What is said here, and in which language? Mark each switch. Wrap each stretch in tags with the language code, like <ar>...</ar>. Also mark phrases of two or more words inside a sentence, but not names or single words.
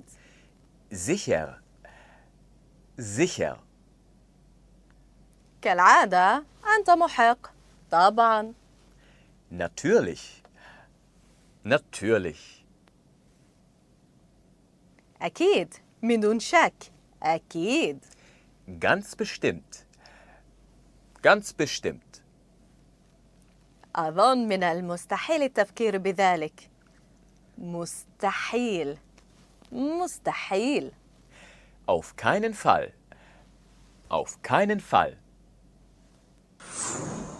<de>Sicher. Sicher.</de> <ar>كالعادة أنت محق. طبعاً.</ar> <de>Natürlich. Natürlich.</de> <ar>أكيد من دون شك. أكيد.</ar> <de>Ganz bestimmt. Ganz bestimmt.</de> <ar>أظن من المستحيل التفكير بذلك. مستحيل. مستحيل.</ar> <de>Auf keinen Fall. Auf keinen Fall.</de>